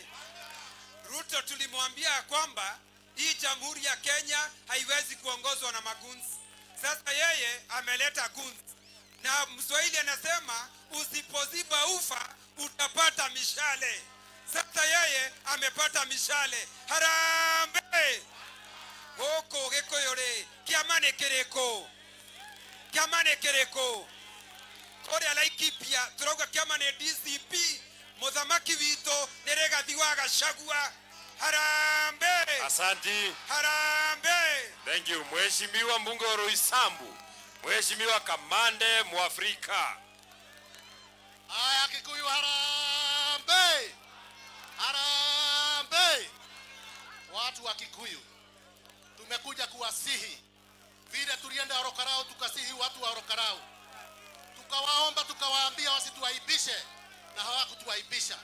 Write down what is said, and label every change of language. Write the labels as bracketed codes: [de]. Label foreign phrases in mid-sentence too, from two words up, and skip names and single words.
[sw] Ruto tulimwambia kwamba hii Jamhuri ya Kenya haiwezi kuongozwa na magunzi. Sasa yeye ameleta gunzi. Na Mswahili anasema usipoziba ufa utapata mishale. Sasa yeye amepata mishale. Harambee! [ki] Goko Gĩkũyũ-rĩ, kĩama nĩ kĩrĩkũ? Kĩama nĩ kĩrĩkũ? Kũrĩa Laikipia turauga kĩama nĩ DCP, mũthamaki witũ nĩ Rigathi wa Gachagua. [sw] Harambee! Asanti. Harambee! [en] Thank you. [sw] Mheshimiwa mbunge wa Roysambu. Mheshimiwa Kamande Mwafrika. Aya Kikuyu harambee! Harambee! Watu wa Kikuyu, tumekuja kuwasihi vile tulienda Orokarau, tukasihi watu wa Orokarau, tukawaomba tukawaambia wasituaibishe na hawakutuaibisha.